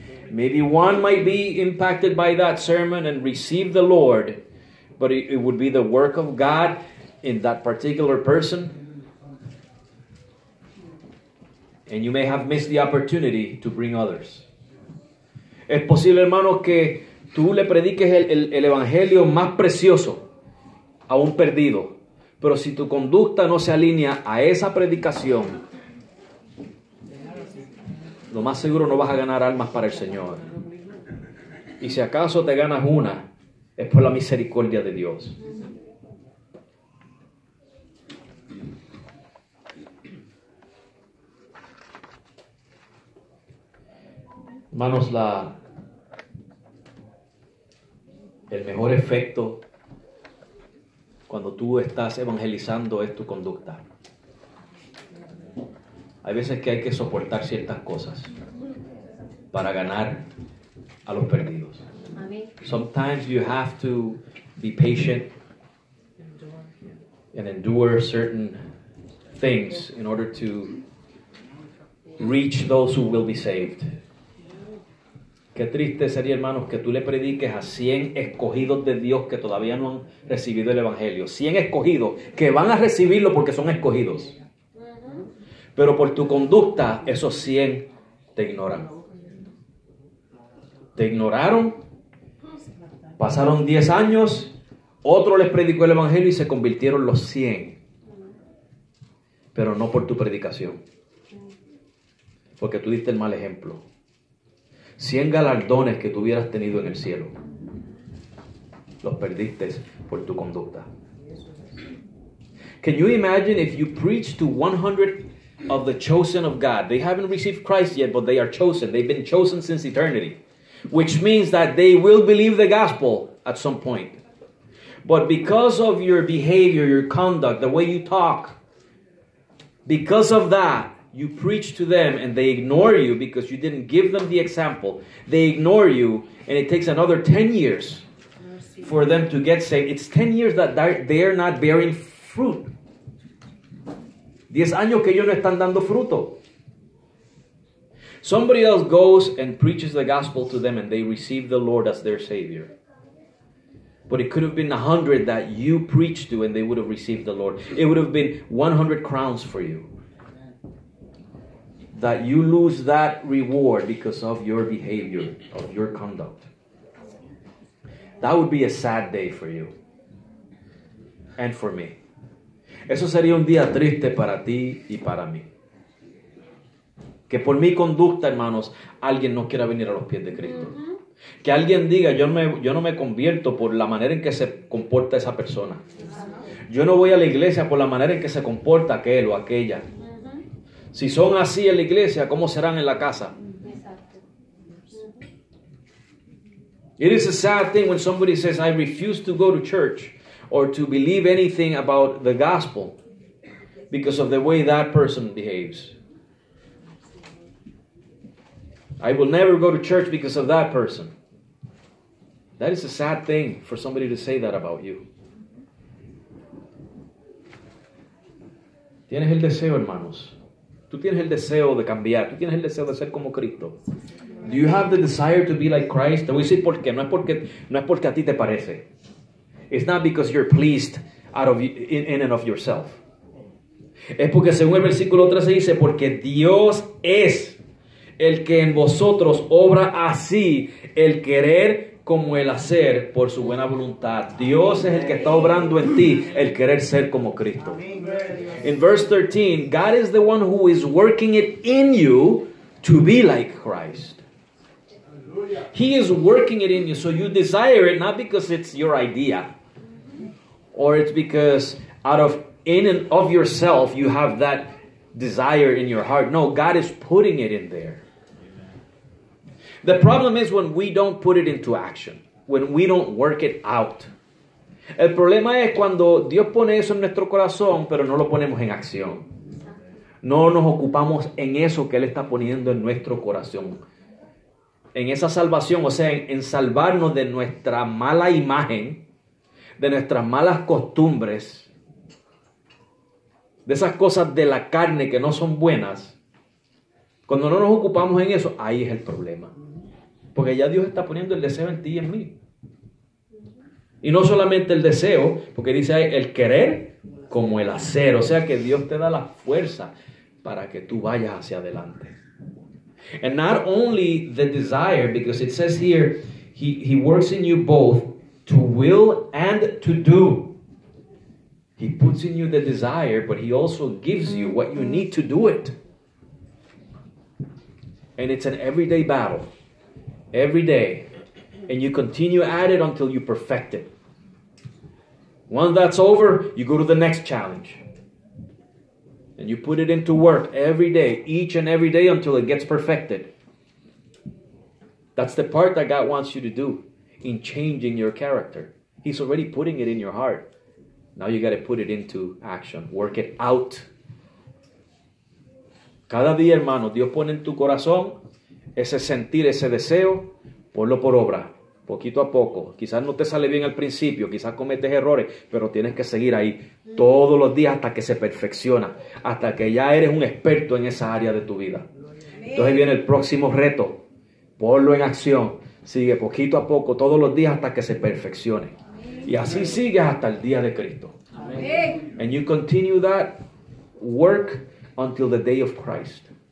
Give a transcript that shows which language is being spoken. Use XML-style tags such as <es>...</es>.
<en>Maybe one might be impacted by that sermon and receive the Lord, but it would be the work of God in that particular person. And you may have missed the opportunity to bring others.</en> <es>Es posible, hermano, que tú le prediques el evangelio más precioso a un perdido, pero si tu conducta no se alinea a esa predicación, lo más seguro no vas a ganar almas para el Señor. Y si acaso te ganas una, es por la misericordia de Dios. Hermanos, el mejor efecto cuando tú estás evangelizando es tu conducta. Hay veces que hay que soportar ciertas cosas para ganar a los perdidos.</es> <en>Sometimes you have to be patient and endure certain things in order to reach those who will be saved.</en> <es>Qué triste sería, hermanos, que tú le prediques a 100 escogidos de Dios que todavía no han recibido el evangelio. 100 escogidos que van a recibirlo porque son escogidos. Pero por tu conducta, esos 100 te ignoran. Te ignoraron, pasaron 10 años, otro les predicó el evangelio y se convirtieron los 100. Pero no por tu predicación. Porque tú diste el mal ejemplo. 100 galardones que tú hubieras tenido en el cielo, los perdiste por tu conducta.</es> <en>Can you imagine if you preach to 100 of the chosen of God? They haven't received Christ yet, but they are chosen. They've been chosen since eternity, which means that they will believe the gospel at some point. But because of your behavior, your conduct, the way you talk, because of that, you preach to them and they ignore you because you didn't give them the example. They ignore you, and it takes another 10 years for them to get saved. It's 10 years that they're not bearing fruit.</en> <es>10 años que ellos no están dando fruto.</es> <en>Somebody else goes and preaches the gospel to them and they receive the Lord as their Savior. But it could have been 100 that you preached to and they would have received the Lord. It would have been 100 crowns for you. That you lose that reward because of your behavior, of your conduct. That would be a sad day for you. And for me.</en> <es>Eso sería un día triste para ti y para mí. Que por mi conducta, hermanos, alguien no quiera venir a los pies de Cristo. Que alguien diga, yo no me convierto por la manera en que se comporta esa persona. Yo no voy a la iglesia por la manera en que se comporta aquel o aquella. Si son así en la iglesia, ¿cómo serán en la casa?</es> <en>It is a sad thing when somebody says, I refuse to go to church or to believe anything about the gospel because of the way that person behaves. I will never go to church because of that person. That is a sad thing for somebody to say that about you.</en> <es>Tienes el deseo, hermanos. Tú tienes el deseo de cambiar. Tú tienes el deseo de ser como Cristo.</es> <en>Do you have the desire to be like Christ?</en> <es>Te voy a decir por qué. No es porque a ti te parece.</es> <en>It's not because you're pleased in and of yourself.</en> <es>Es porque según el versículo 13 dice, porque Dios es el que en vosotros obra así el querer como el hacer por su buena voluntad. Dios es el que está obrando en ti el querer ser como Cristo.</es> <en>In verse 13, God is the one who is working it in you to be like Christ. He is working it in you, so you desire it not because it's your idea or it's because in and of yourself you have that desire in your heart. No, God is putting it in there. The problem is when we don't put it into action, when we don't work it out.</en> <es>El problema es cuando Dios pone eso en nuestro corazón, pero no lo ponemos en acción. No nos ocupamos en eso que Él está poniendo en nuestro corazón. En esa salvación, o sea, en salvarnos de nuestra mala imagen, de nuestras malas costumbres, de esas cosas de la carne que no son buenas. Cuando no nos ocupamos en eso, ahí es el problema. Porque ya Dios está poniendo el deseo en ti y en mí. Y no solamente el deseo, porque dice ahí el querer como el hacer. O sea que Dios te da la fuerza para que tú vayas hacia adelante.</es> <en>And not only the desire, because it says here, he works in you both to will and to do. He puts in you the desire, but He also gives you what you need to do it. And it's an everyday battle. Every day. And you continue at it until you perfect it. Once that's over, you go to the next challenge. And you put it into work every day, each and every day until it gets perfected. That's the part that God wants you to do in changing your character. He's already putting it in your heart. Now you got to put it into action. Work it out.</en> <es>Cada día, hermano, Dios pone en tu corazón ese sentir, ese deseo, ponlo por obra, poquito a poco. Quizás no te sale bien al principio, quizás cometes errores, pero tienes que seguir ahí todos los días hasta que se perfecciona, hasta que ya eres un experto en esa área de tu vida. Entonces viene el próximo reto, ponlo en acción, sigue poquito a poco, todos los días hasta que se perfeccione. Y así sigues hasta el día de Cristo.</es> <en>And you continue that work until the day of Christ.</en>